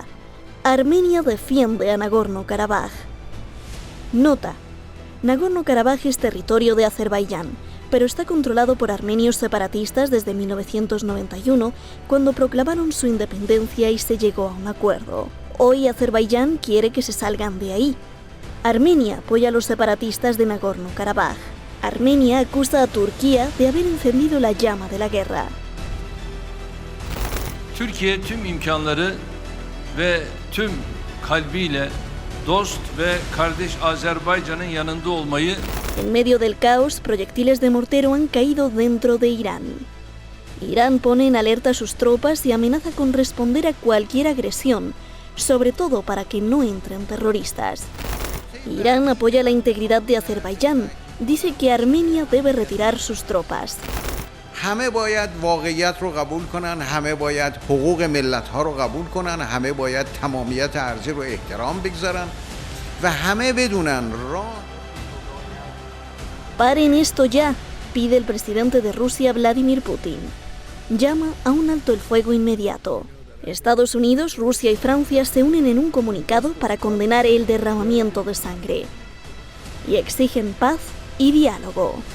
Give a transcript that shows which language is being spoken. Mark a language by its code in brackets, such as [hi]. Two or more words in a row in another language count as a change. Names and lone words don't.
[es] Armenia defiende a Nagorno-Karabaj. Nota: Nagorno-Karabaj es territorio de Azerbaiyán, pero está controlado por armenios separatistas desde 1991, cuando proclamaron su independencia y se llegó a un acuerdo. Hoy Azerbaiyán quiere que se salgan de ahí. Armenia apoya a los separatistas de Nagorno-Karabaj. Armenia acusa a Turquía de haber encendido la llama de la guerra. [tr] Türkiye tüm imkanları ve tüm kalbiyle dost ve kardeş Azerbaycan'ın yanında olmayı. [es] En medio del caos, proyectiles de mortero han caído dentro de Irán. Irán pone en alerta a sus tropas y amenaza con responder a cualquier agresión, sobre todo para que no entren terroristas. Irán apoya la integridad de Azerbaiyán. Dice que Armenia debe retirar sus tropas. [fa] همه باید واقعیت رو قبول کنن، همه باید حقوق ملت‌ها رو قبول کنن، همه باید تمامیت ارضی رو احترام بگذارن و همه بدونن [es] Paren esto ya, pide el presidente de Rusia, Vladimir Putin. Llama a un alto el fuego inmediato. Estados Unidos, Rusia y Francia se unen en un comunicado para condenar el derramamiento de sangre y exigen paz y diálogo.